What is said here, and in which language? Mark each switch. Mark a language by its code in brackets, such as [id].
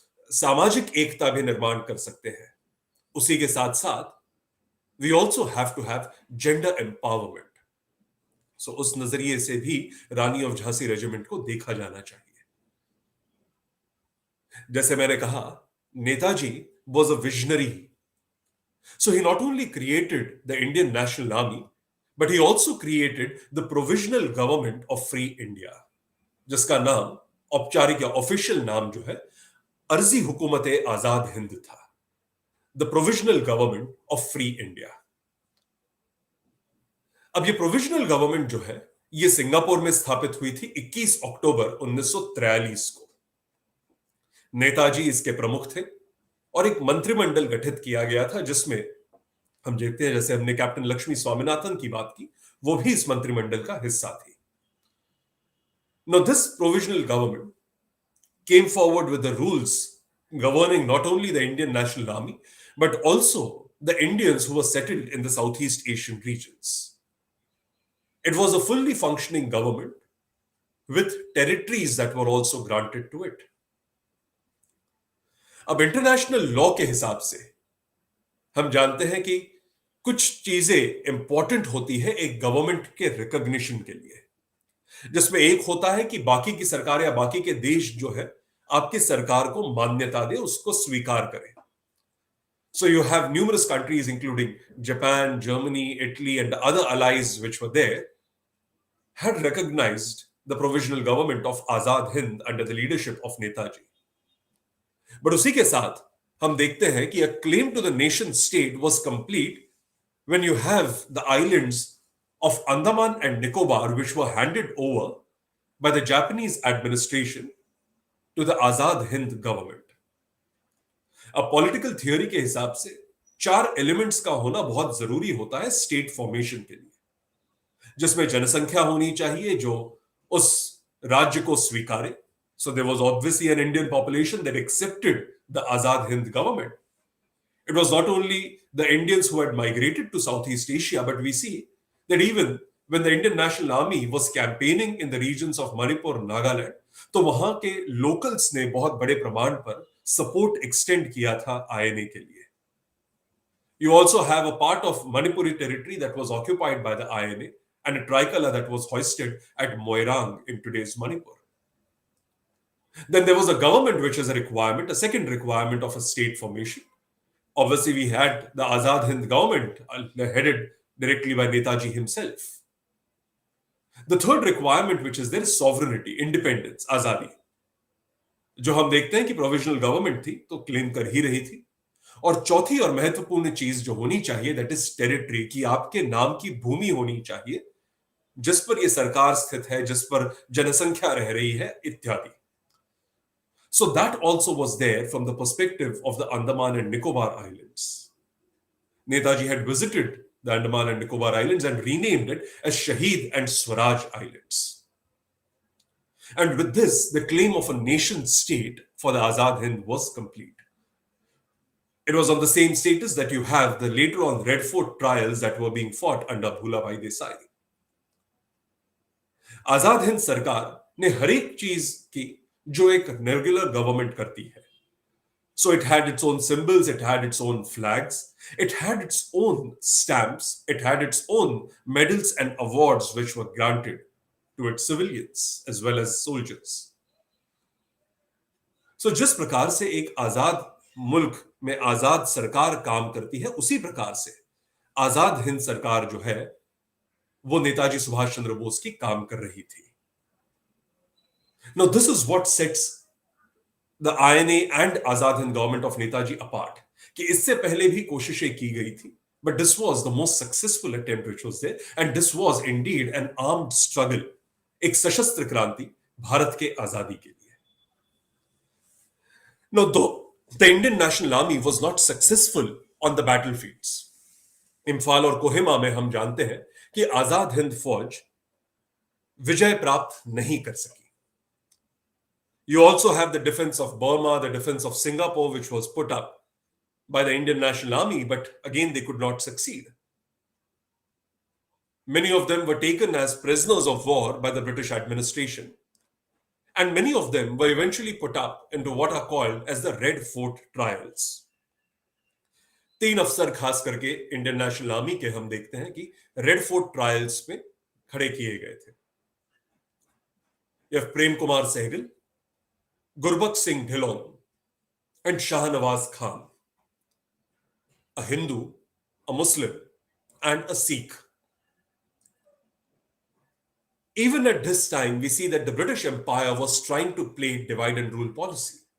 [hi] सामाजिक एकता भी निर्माण कर सकते हैं। उसी के साथ साथ [en] We also have to have gender empowerment. [hi] सो उस नजरिए से भी रानी ऑफ झांसी रेजिमेंट को देखा जाना चाहिए। जैसे मैंने कहा, Netaji [en] Was a visionary. So he not only created the Indian National Army, but he also created the Provisional Government of Free India, [hi] जिसका नाम औपचारिक या ऑफिशियल नाम जो है अर्जी हुकूमत आजाद हिंद था, [en] The provisional government of free India. [hi] अब ये प्रोविजनल गवर्नमेंट जो है ये सिंगापुर में स्थापित हुई थी 21 अक्टूबर 1943 को। नेताजी इसके प्रमुख थे और एक मंत्रिमंडल गठित किया गया था जिसमें हम देखते हैं, जैसे हमने कैप्टन लक्ष्मी स्वामीनाथन की बात की, वो भी इस मंत्रिमंडल का हिस्सा थी। [en] Now this provisional government came forward with the rules governing not only the Indian National Army but also the Indians who were settled in the Southeast Asian regions. It was a fully functioning government with territories that were also granted to it. [hi] अब international law के हिसाब से हम जानते हैं कि कुछ चीजें इंपॉर्टेंट होती है एक गवर्नमेंट के रिकॉग्निशन के लिए, जिसमें एक होता है कि बाकी की सरकार या बाकी के देश जो है आपकी सरकार को मान्यता दे, उसको स्वीकार करें। [en] So you have numerous countries including Japan, Germany, Italy and other allies which were there had recognized the provisional government of Azad Hind under the leadership of Netaji. But [hi] उसी के साथ हम देखते हैं कि [en] a claim to the nation state was complete when you have the islands of Andaman and Nicobar which were handed over by the Japanese administration to the Azad Hind government. [hi] अब political theory के हिसाब से 4 elements का होना बहुत जरूरी होता है स्टेट फॉर्मेशन के लिए, जिसमें जनसंख्या होनी चाहिए जो उस राज्य को स्वीकारे। [en] So there was obviously an Indian population that accepted the Azad Hind government. It was not only the Indians who had migrated to Southeast Asia, but we see that even when the Indian National Army was campaigning in the regions of Manipur and Nagaland, [hi] तो वहां के locals ने बहुत बड़े प्रमाण पर support extend किया था INA के लिए. [en] You also have a part of Manipuri territory that was occupied by the INA and a tricolour that was hoisted at Moirang in today's Manipur. Then there was a government which is a requirement, a second requirement of a state formation. Obviously, we had the Azad Hind government headed directly by Netaji himself. The third requirement which is there is sovereignty, independence, azadi. [hi] जो हम देखते हैं कि provisional government थी तो claim कर ही रही थी। और चौथी और महत्वपूर्ण चीज जो होनी चाहिए [en] that is territory, [hi] कि आपके नाम की भूमि होनी चाहिए जिस पर यह सरकार स्थित है, जिस पर जनसंख्या रह रही है इत्यादि। [en] So that also was there from the perspective of the Andaman and Nicobar Islands. Netaji had visited the Andaman and Nicobar Islands and renamed it as Shaheed and Swaraj Islands. And with this, the claim of a nation state for the Azad Hind was complete. It was on the same status that you have the later on Red Fort trials that were being fought under Bhulabhai Desai. [hi] Azad Hind सरकार ने हर एक चीज की जो एक regular government करती है. [en] So it had its own symbols, it had its own flags, it had its own stamps, it had its own medals and awards which were granted to its civilians as well as soldiers. [hi] So जिस प्रकार से एक आजाद मुल्क में आजाद सरकार काम करती है, उसी प्रकार से आजाद हिंद सरकार जो है वो नेताजी सुभाष चंद्र बोस की काम कर रही थी. [en] Now this is what sets the INA and Azad Hind government of Netaji apart. [hi] कि इससे पहले भी कोशिशें की गई थी, [en] but this was the most successful attempt which was there, and this was indeed an armed struggle, [hi] एक सशस्त्र क्रांति भारत के आजादी के लिए. [en] Now though the Indian National Army was not successful on the battlefields, [hi] Imphal और कोहिमा में हम जानते हैं कि आजाद हिंद फौज विजय प्राप्त नहीं कर सकी. [en] You also have the defense of Burma, the defense of Singapore, which was put up by the Indian National Army, but again they could not succeed. Many of them were taken as prisoners of war by the British administration. and many of them were eventually put up into what are called as the Red Fort trials. [hi] 3 अफसर खास करके Indian national army के हम देखते हैं कि red fort trials में खड़े किए गए थे. [en] यह Prem Kumar Sahgal, Gurbaksh Singh Dhillon and Shahnawaz Khan, a Hindu, a Muslim, and a Sikh. Even at this time, we see that the British Empire was trying to play divide and rule policy.